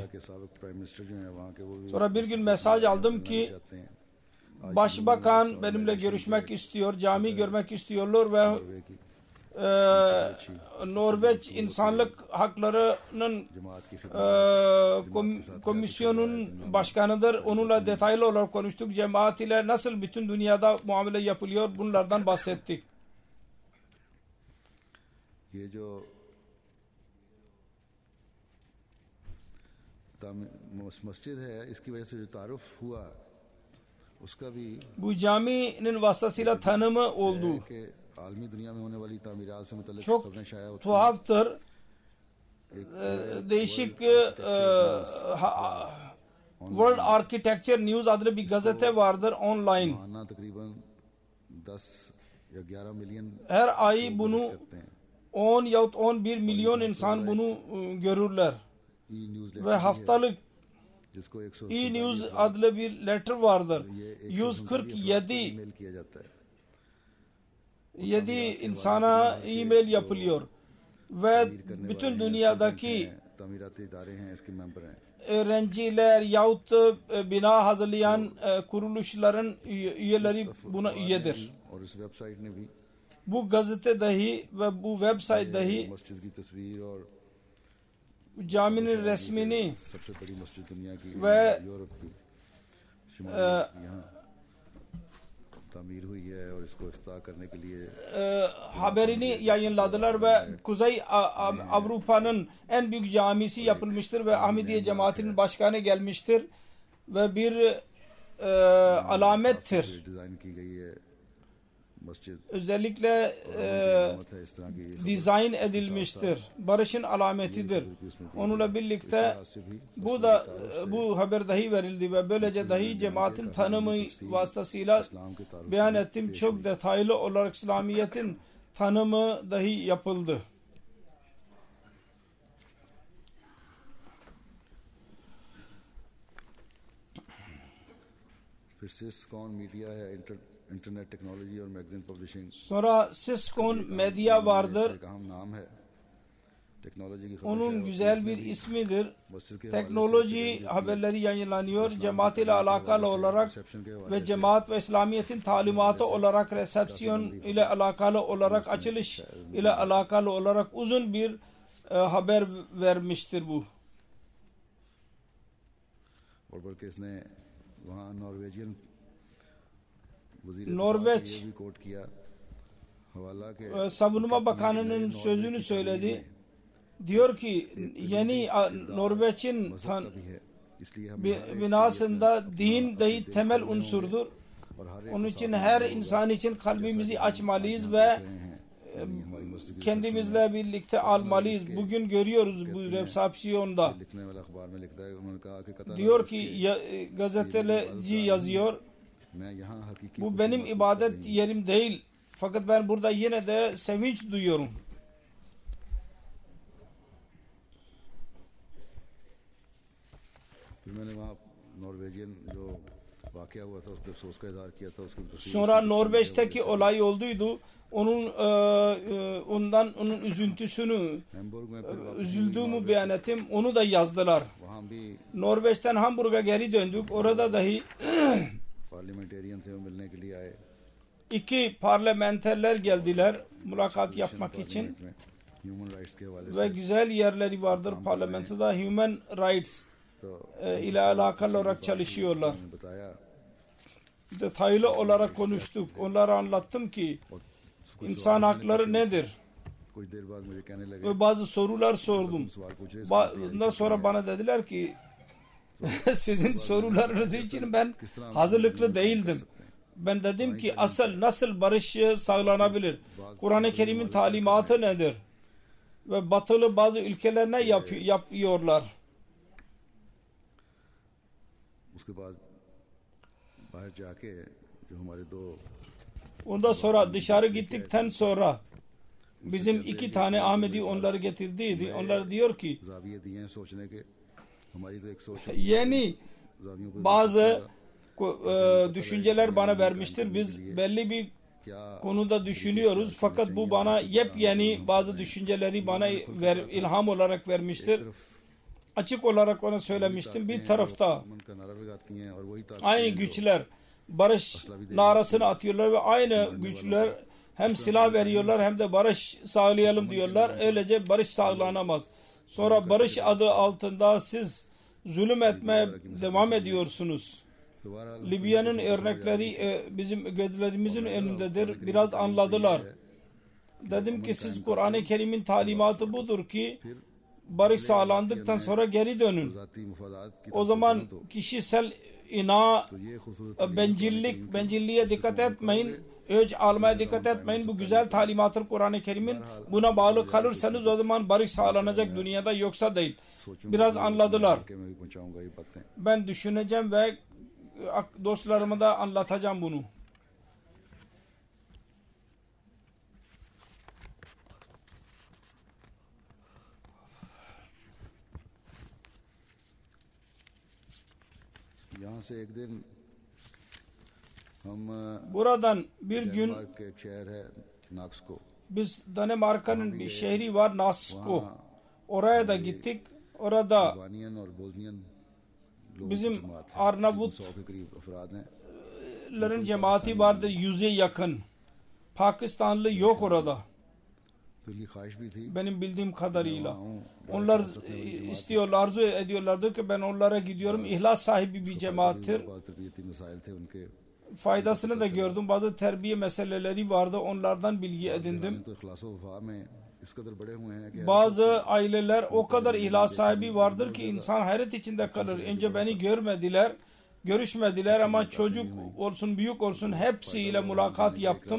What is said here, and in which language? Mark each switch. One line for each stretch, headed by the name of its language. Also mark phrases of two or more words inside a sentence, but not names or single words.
Turkish: Sonra bir gün mesaj aldım ki Başbakan benimle görüşmek istiyor, cami görmek istiyorlar ve Norveç İnsanlık Hakları'nın komisyonun başkanıdır. Onunla detaylı olarak konuştuk. Cemaat ile nasıl bütün dünyada muamele yapılıyor bunlardan bahsettik.
Urdu: یہ جو مسجد ہے اس کی وجہ سے جو تعارف ہوا اس کا بھی
Turkish: Bu caminin vasıtasıyla tanımı oldu.
Urdu: کہ عالمی دنیا میں ہونے والی تعمیرات سے متعلق
Turkish: Çok
Urdu: خبریں شائع ہوتی
Turkish: tuhaftır. Değişik World Architecture News adlı bir gazete vardır online.
Urdu: مانا تقریباً 10 یا 11 ملین
Turkish: Her ay bunu
Urdu: کرتے ہیں
Turkish: 10 yahut 11 milyon insan bunu görürler.
Urdu: ई न्यूज़
Turkish: Ve haftalık
Urdu: جس کو 100
Turkish: E-News adlı bir letter vardır.
Urdu: ये 147 ای میل کیا جاتا ہے
Turkish: 7 insana e-mail yapılıyor. Ve bütün dünyadaki
Urdu: تعمیراتی ادارے ہیں اس کے ممبر ہیں
Turkish: öğrenciler yahut bina hazırlayan kuruluşların üyeleri buna üyedir.
Urdu: اور اس ویب سائٹ نے بھی
Turkish: Bu gazete dahi ve bu website dahi
Urdu: مسجد کی تصویر اور
Turkish: caminin resmini
Urdu: سب سے بڑی مسجد دنیا کی
Turkish: ve
Urdu: یورپ کی شمالی یہاں تعمیر ہوئی ہے اور اس کو افتتاح کرنے کے لیے
Turkish: haberini yayınladılar ve Kuzey Avrupa'nın en büyük camisi yapılmıştır ve Ahmediye cemaatinin başkanı gelmiştir ve bir alamettir.
Urdu: ڈیزائن کی گئی ہے مسجد
Turkish: Özellikle
Urdu: ہے اس طرح کی
Turkish: dizayn edilmiştir. Barışın alametidir. Onunla birlikte bu haber dahi verildi ve böylece dahi cemaatin tanımı vasıtasıyla beyan ettim. Çok detaylı olarak İslamiyet'in tanımı dahi yapıldı.
Urdu: پھر سسکون میڈیا ہے
English: internet technology
Urdu: اور
English: magazine publishing
Turkish: Sonra Siskon Medya vardır.
Urdu: ایک اہم نام ہے ٹیکنالوجی کی خبر
Turkish: Onun güzel bir ismidir. Teknoloji haberleri yayınlanıyor. Cemaat ile alakalı olarak ve cemaat ve İslamiyet'in talimatı olarak resepsiyon ile alakalı olarak açılış ile alakalı olarak uzun bir haber vermiştir bu.
Urdu: اور بلکہ اس نے وہاں نارویجین
Turkish: Norveç
Urdu: بھی کوٹ کیا حوالہ کے
Turkish: Savunma Bakanı'nın sözünü söyledi. Diyor ki yeni Norveç'in
Urdu: بھی ہے اس لیے ہم
Turkish: binasında din dahi temel unsurdur. Onun için her insan için kalbimizi açmalıyız ve kendimizle birlikte almalıyız. Bugün görüyoruz bu resepsiyonda.
Urdu: لکھنے والا اخبار میں لکھتا ہے انہوں نے کہا کہ قطر
Turkish: Diyor ki gazeteci yazıyor.
Urdu: میں یہاں حقیقی
Turkish: Bu benim ibadet yerim değil. Fakat ben burada yine de sevinç duyuyorum.
Urdu: پھر میں نے وہاں نارویجین جو واقعہ ہوا تھا اس پر افسوس کا اظہار کیا تھا اس کی تصویر
Turkish: Sonra Norveç'teki olay olduydu. Onun üzüntüsünü,
Urdu: ہیمبرگ میں پھر
Turkish: üzüldüğümü beyan ettim. Onu da yazdılar.
Urdu: وہاں بھی
Turkish: Norveç'ten Hamburg'a geri döndük. Orada dahi
Urdu: پارلیمنٹیرین تھے وہ ملنے کے لیے آئے
Turkish: iki parlamenterler geldiler mülakat yapmak için
English: human rights
Urdu: کے حوالے
Turkish: ve
Urdu: से
Turkish: güzel yerleri vardır parlamentoda
English: Human Rights
Urdu: तो
Turkish: ile alakalı olarak çalışıyorlar.
Urdu: انہوں نے بتایا
Turkish: Detaylı olarak konuştuk. Onlara anlattım ki insan hakları nedir?
Urdu: کچھ دیر بعد مجھے کہنے لگے
Turkish: Ve bazı sorular sordum.
Urdu: سوال پوچھے
Turkish: Ondan sonra bana dediler ki sizin sorularınız için ben hazırlıklı değildim. Ben dedim ki nasıl barış sağlanabilir? Kur'an-ı Kerim'in talimatı nedir? Ve batılı bazı ülkeler ne yapıyorlar?
Urdu: اس کے بعد باہر جاکے جو ہمارے دو
Turkish: Ondan sonra dışarı gittikten sonra bizim iki tane Ahmedi onları getirdiydi. Onlar diyor ki
Urdu: زاویے دیے ہیں سوچنے کے ہماری تو ایک سوچ
Turkish: yeni
Urdu: زاویوں کو
Turkish: bazı düşünceler bana vermiştir. Biz belli bir
Urdu: क्या
Turkish: konuda düşünüyoruz. Fakat bu bana yepyeni bazı düşünceleri bana ilham olarak vermiştir. Açık olarak ona söylemiştim. Bir tarafta
Urdu: من کا نعرہ لگاتی ہیں اور وہی طاقت
Turkish: aynı güçler barış narasını atıyorlar ve aynı güçler hem silah veriyorlar hem de barış sağlayalım diyorlar. Öylece barış sağlanamaz. Sonra barış adı altında siz zulüm etmeye devam ediyorsunuz.
Urdu: दोबारा
Turkish: Libya'nın örnekleri bizim gözlerimizin önündedir. Biraz anladılar. Dedim ki siz Kur'an-ı Kerim'in talimatı budur ki barış sağlandıktan sonra geri dönün.
Urdu: ذاتی مفادات کی
Turkish: O zaman kişisel
Urdu: یہ خوبصورت
Turkish: bencilliğe dikkat etmeyin. Öc almaya dikkat etmeyin. Bu güzel talimattır Kur'an-ı Kerim'in. Buna bağlı kalırsanız o zaman barış sağlanacak dünyada, yoksa değil. Biraz anladılar.
Urdu: کے میں بھی پہنچاؤں گا یہ باتیں
Turkish: Ben düşüneceğim ve dostlarıma da anlatacağım bunu.
Urdu: یہاں سے ایک دن ہم
Turkish: Buradan bir gün
Urdu: ڈنمارک کے ایک شہر ہے ناکسکو
Turkish: biz Danimarka'nın bir şehri var Nasko. Oraya da gittik. Orada
Urdu: البانین اور بوسنین لوگوں کی
Turkish: bizim
Urdu: جماعت ہے
Turkish: Arnavutların
Urdu: 100 کے قریب افراد ہیں
Turkish: cemaati vardır 100'e yakın. Pakistanlı yok orada.
Urdu: تو ان کی خواہش بھی تھی
Turkish: Benim bildiğim kadarıyla.
Urdu: हूँ
Turkish: Onlar istiyorlar, arzu ediyorlardı ki ben onlara gidiyorum. İhlas sahibi bir cemaattir.
Urdu: بعض تربیتی مسائل تھے ان کے
Turkish: faydasını da gördüm. Bazı terbiye meseleleri vardı. Onlardan bilgi edindim. Bazı aileler o kadar ihlas sahibi vardır ki insan hayret içinde kalır. Önce beni görüşmediler ama çocuk olsun büyük olsun hepsiyle mülakat yaptım.